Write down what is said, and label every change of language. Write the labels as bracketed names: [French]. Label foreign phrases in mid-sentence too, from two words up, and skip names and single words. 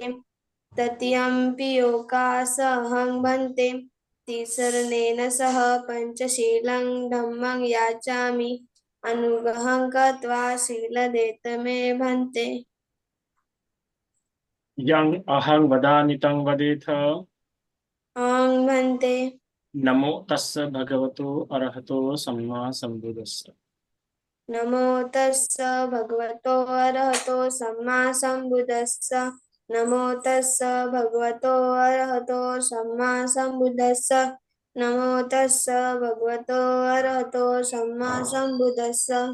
[Pali] तृतीयंपि ओकासहं भन्ते तिसरनेन सह पंचशीलं धम्मं याचामि अनुग्रहं कृत्वा शीलदेतमे भन्ते। यं अहं वदामि तं वदेथ। अहं भन्ते। नमो तस्य भगवतो अरहतो सम्मा सम्बुद्धस्य। नमो तस्स भगवतो अरहतो सम्मा सम्बुद्धस्स। नमो तस्स भगवतो अरहतो सम्मा सम्बुद्धस्स। नमो तस्स भगवतो अरहतो सम्मा सम्बुद्धस्स।